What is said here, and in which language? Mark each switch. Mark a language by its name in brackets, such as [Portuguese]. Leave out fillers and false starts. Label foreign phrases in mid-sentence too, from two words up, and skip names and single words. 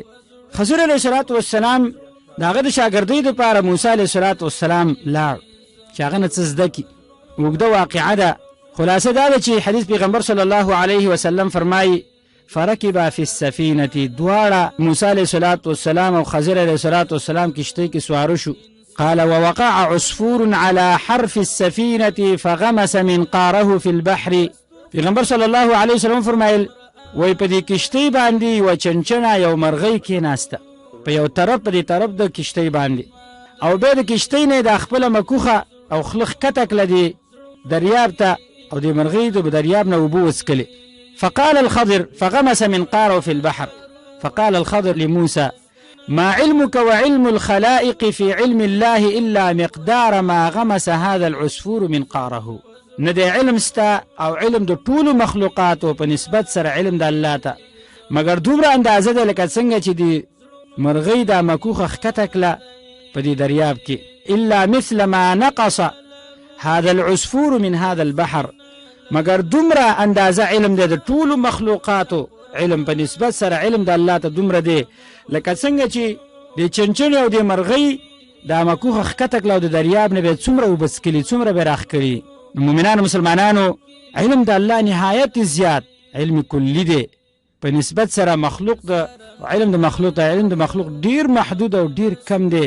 [Pashto] خضر علیه السلام د هغه د شاګردۍ دپاره موسی علیه السلام لاړ چې هغه نه څه زده کړي. اوږده واقعه ده، خلاصه دا ده چې حدیث پیغمبر صلی الله علیه وسلم فرمایي [Arabic] فرکبا فی السفینة، [Pashto] دواړه موسی علیه السلام او خضر علیه السلام کشتۍ کې سواره شو. [Arabic] قال ووقع عصفور على حرف السفينة فغمس منقاره في البحر. [Pashto] پیغمبر صلی الله علیه وسلم فرمایل وای په دې کشتۍ باندې یوه چنچنه یو مرغۍ کېناسته په یو طرف په دې طرف د کشتۍ باندې، او بیا د کشتۍ نه د خپله مکوخه او خوله ښکته کړه دې دریاب ته، او دې مرغۍ د دریاب نه اوبه وڅکلې. [Arabic] فقال الخضر فغمس منقاره في البحر فقال الخضر لموسى ما علمك وعلم الخلائق في علم الله إلا مقدار ما غمس هذا العصفور منقاره. [Pashto] نه د علم ستا او علم د ټولو مخلوقاتو په نسبت سره علم د الله ته مګر دومره اندازه ده لکه څنګه چې د مرغۍ دا مکوخه ښکته کړه په دې دریاب کې. [Arabic] الا مثل ما نقص هذا العصفور من هذا البحر، [Pashto] مګر دومره اندازه علم دی د ټولو مخلوقاتو علم په نسبت سره علم د الله ته دومره دی لکه څنګه چې د چنچنې او د مرغۍ دا مکوخه ښکته کړه او د دریاب نه به څومره اوبه څکلي څومره به راښکلي. مومنانو مسلمانانو علم د الله نهایت زیات علم کلی دی په نسبت سره مخلوق د علم د مخلوق ډیر محدود او ډیر کم دی.